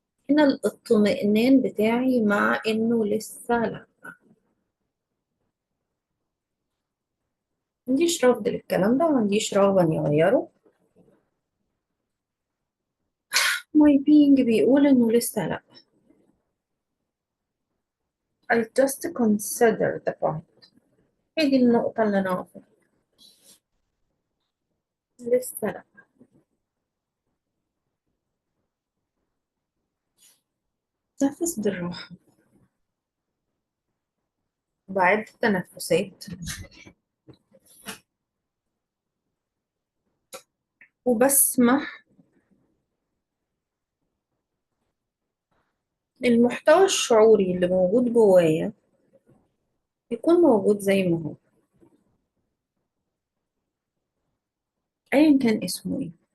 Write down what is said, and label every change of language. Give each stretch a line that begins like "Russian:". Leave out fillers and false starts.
Arabic: هنا الاطمئنان بتاعي مع انه لسه لا. ما عنديش رفض للكلام ده، ما عنديش رغبة اني اغيره.
English: my being
Arabic: بيقول انه لسه لا.
English: I just consider the point.
Arabic: هي دي النقطة اللي انا واقفة. لسه لا. تنفس بالراحة، بعد التنفسات، وبسمح المحتوى الشعوري اللي موجود جوايا يكون موجود زي ما هو، ايا كان اسمه ايه.